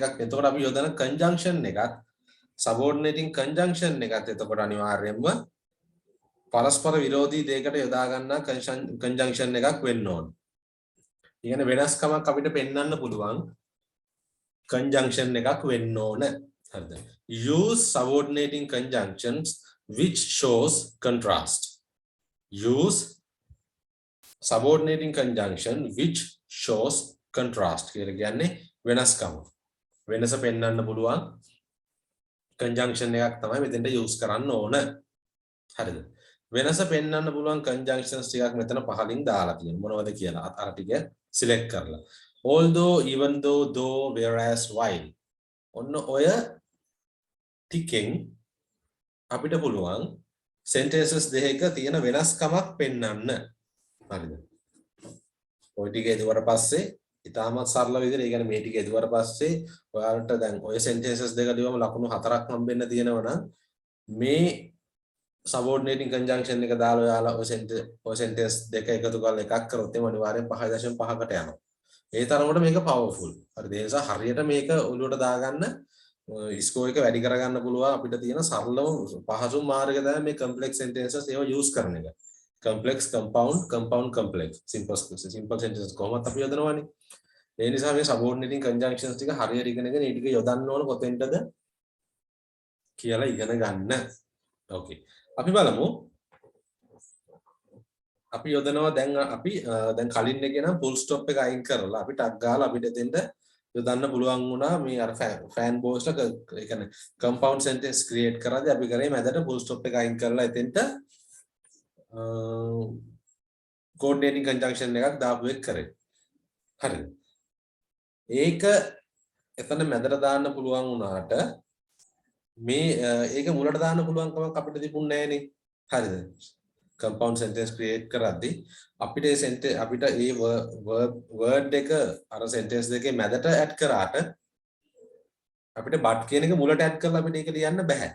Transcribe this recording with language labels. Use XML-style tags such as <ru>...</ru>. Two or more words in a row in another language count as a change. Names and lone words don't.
<si>එතකොට අපි යොදන conjunction එකත්</si> <en>subordinating conjunction</en> <si>එකත් එතකොට අනිවාර්යයෙන්ම පරස්පර විරෝධී දෙයකට යොදා ගන්නා conjunction එකක් වෙන්න ඕන. ඒ කියන්නේ වෙනස්කමක් අපිට පෙන්වන්න පුළුවන් conjunction එකක් වෙන්න ඕන. හරිද?</si> <en>Use subordinating conjunctions which shows contrast. Use subordinating conjunction which shows contrast</en> <si>කියලා කියන්නේ වෙනස්කම. වෙනස පෙන්වන්න පුළුවන් conjunction එකක් තමයි මෙතෙන්ට use කරන්න ඕන. හරිද? වෙනස පෙන්වන්න පුළුවන් conjunctions ටිකක් මෙතන පහලින් දාලා තියෙනවා. මොනවද කියලා අර ටික select කරලා.</si> <en>although, even though, though, whereas, while.</en> <si>ඔන්න ඔය ටිකෙන් අපිට පුළුවන් sentences දෙකක තියෙන වෙනස්කමක් පෙන්වන්න. හරිද? ඔය ටික එදුවට පස්සේ ඉතාමත් සරල විදිහට ඒ කියන්නේ මේ ටික එදුවට පස්සේ ඔයාලට දැන් ඔය sentences දෙක ලියවම ලකුණු 4ක් හම්බෙන්න තියෙනවා නම් මේ</si> <en>subordinating conjunction</en> <si>එක දාලා ඔයාලා ඔය sentence දෙක එකතු කරලා එකක් කරොත් එම අනිවාර්යෙන් 5.5කට යනවා. ඒ තරමට මේක powerful. හරිද? ඒ නිසා හරියට මේක ඔලුවට දාගන්න ස්කෝර් එක වැඩි කරගන්න පුළුවන් අපිට තියෙන සරලම පහසුම මාර්ගය තමයි මේ</si> <en>complex sentences</en> <si>ඒව use කරන එක.</si> <en>complex, compound, compound, complex. simple sentences</en> <si>කොහොමද අපි යොදනවනේ. ඒ නිසා මේ</si> <en>subordinating conjunctions</en> <si>ටික හරියට ඉගෙනගෙන ඒ ටික යොදන්න ඕන කොතෙන්ටද කියලා ඉගෙන ගන්න. ඕකේ. අපි බලමු. අපි යොදනවා දැන් කලින් එකේ නම්</si> <en>full stop</en> <si>එක අයින් කරලා අපි ටක් ගාලා අපිට එතෙන්ට යොදන්න පුළුවන් වුණා මේ අර</si> <en>fan box</en> <si>එක ඒ කියන්නේ</si> <en>compound sentence</en> <si>create කරද්දී අපි කරේ මැදට</si> <en>full stop</en> <si>එක අයින් කරලා එතෙන්ට</si> <en>coordinating conjunction</en> <si>එකක් දාපු එක කරේ. හරිද? ඒක එතන මැදට දාන්න පුළුවන් වුණාට මේ ඒක මුලට දාන්න පුළුවන් කමක් අපිට තිබුණේ නැහනේ. හරිද?</si> <en>compound sentence</en> <si>create කරද්දී අපිට ඒ word එක අර sentence දෙකේ මැදට add කරාට අපිට but කියන එක මුලට add කරලා අපිට ඒක ලියන්න බෑ.</si>